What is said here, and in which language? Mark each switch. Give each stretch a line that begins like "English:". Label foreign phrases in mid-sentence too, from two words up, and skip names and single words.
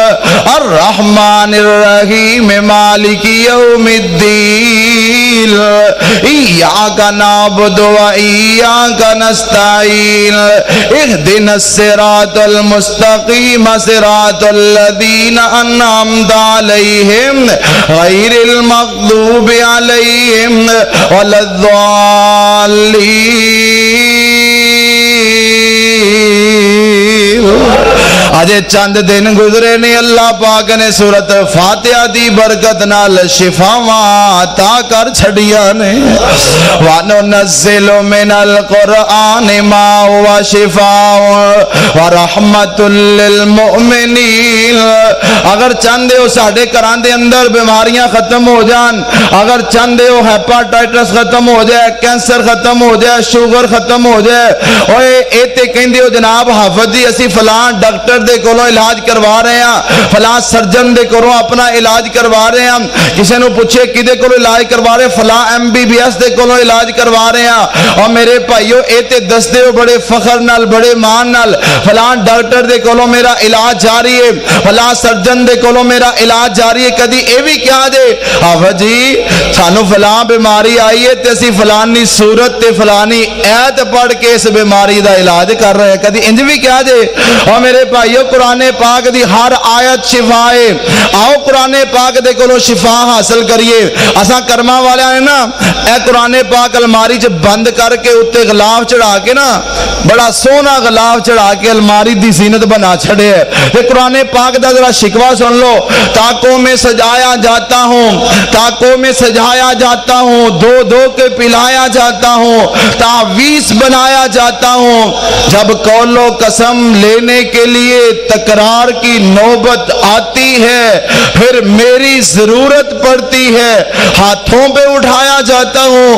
Arabic: الرحمن الرحیم مالک یوم الدین ایاک نعبد و ایاک نستعین اہدنا الصراط المستقیم صراط الذین انعمت علیہم غیر المغضوب علیہم ولا الضالین۔
Punjabi: اجے چند دن گزرے نے اللہ پاک نے سورت فاتحہ دی برکت نال شفاواں عطا کر چھڑیا نے
Arabic: وَنُنَزِّلُ مِنَ الْقُرْآنِ مَا هُوَ شِفَاءٌ وَرَحْمَةٌ لِّلْمُؤْمِنِينَ
Punjabi: اگر چاہندے ہو ساڈے گھراں دے اندر بیماریاں ختم ہو جان، اگر چاہندے ہو ہیپاٹائٹس ختم ہو جائے، کینسر ختم ہو جائے، شوگر ختم ہو جائے، اوئے اے تے کہندے ہو جناب حافظ جی اسی فلاں ڈاکٹر دے کولوں علاج کروا رہے ہیں، فلاں سرجن دے کولوں اپنا علاج کروا رہے ہیں، کسے نو پوچھے کدے کولوں علاج کروا رہے، فلاں MBBS دے کولوں علاج کروا رہے ہیں، اور میرے بھائیو اے تے دسدے ہو بڑے فخر نال بڑے مان نال فلاں ڈاکٹر دے کولوں میرا علاج جاری ہے، فلاں سرجن دے کولوں میرا علاج جاری ہے، کدی اے بھی کیا دے حافظ جی سانو فلاں بیماری آئی ہے تے اسی فلانی صورت تے فلانی ایت پڑھ کے اس بیماری دا علاج کر رہے ہیں، کدی انج بھی کیا دے؟ اور میرے بھائیو قرآن پاک دی ہر آیت شفا ہے، آؤ قرآن پاک دے کولوں شفا حاصل کریے۔ اساں کرما والے نے نا اے قرآن پاک الماری چ بند کر کے اتے غلاف چڑھا کے نا بڑا سونا غلاف چڑھا کے الماری دی زینت بنا چھڑے ہے، تے قرآن پاک دا ذرا شکوہ سن لو،
Urdu: تاکوں میں سجایا جاتا ہوں، تاکوں میں سجایا جاتا ہوں، دو دو کے پلایا جاتا ہوں، تعویذ بنایا جاتا ہوں، جب قول و قسم لینے کے لیے تکرار کی نوبت آتی ہے پھر میری ضرورت پڑتی ہے ہاتھوں پہ اٹھایا جاتا ہوں۔